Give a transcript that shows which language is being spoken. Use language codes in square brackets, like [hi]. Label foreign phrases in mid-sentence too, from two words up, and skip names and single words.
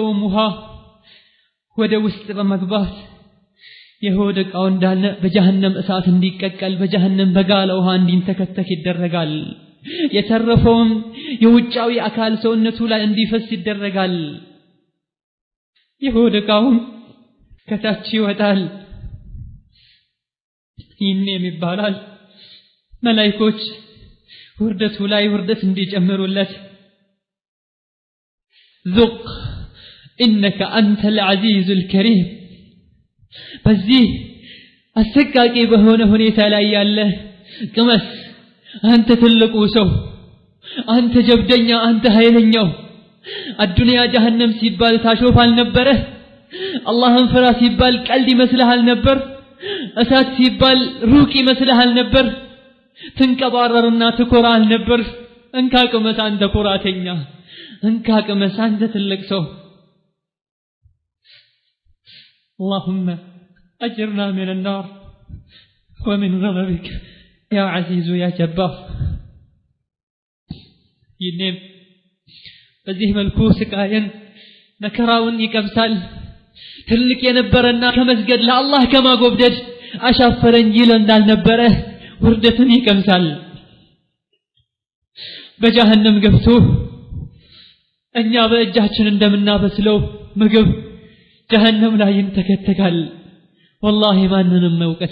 [am] ውሃ ወደ ውስጥ በመግባት የሆድ ዕቃው እንዳለ በጀሃነም እሳት እንዲቀቀል በጀሃነም በጋለ ውሃ እንዲንተከተክ ይደረጋል። የተረፈውም የውጫዊ አካል ሰውነቱ ላይ እንዲፈስ ይደረጋል። የሆድ ዕቃውም ከታች ይወጣል። ይህም ይባላል መላእክቶች ውርደቱ ላይ ውርደት እንዲጨምሩለት [ar] ذق إنك أنت العزيز الكريم [am] በዚህ አሰቃቂ በሆነ ሁኔታ ላይ ያለ ቅመስ አንተ ትልቁ ሰው፣ አንተ ጀብደኛ፣ አንተ ኃይለኛው አዱንያ ጀሃነም ሲባል ታሾፋል ነበር። አላህን ፍራ ሲባል ቀልድ ይመስልሃል ነበር። እሳት ሲባል ሩቅ ይመስልሃል ነበር። ትንቀባረርና ትኮራል ነበር። እንካ ቅመስ አንተ ኩራተኛ፣ እንካ ቅመስ አንተ ትልቅ ሰው። [ar] اللهم أجرنا من النار ومن غضبك يا عزيز يا جبار. [am] ይህም በዚህ መልኩ ስቃየን መከራውን ይቀምሳል። ትልቅ የነበረና ከመስገድ ለአላህ ከማጎብደድ አሻፈረኝ ይል እንዳልነበረ ውርደትን ይቀምሳል። በጀሃነም ገብቶ እኛ በእጃችን እንደምናበስለው ምግብ ጀሃነም ላይ ይንተከተካል። ወላሂ ማንንም መውቀስ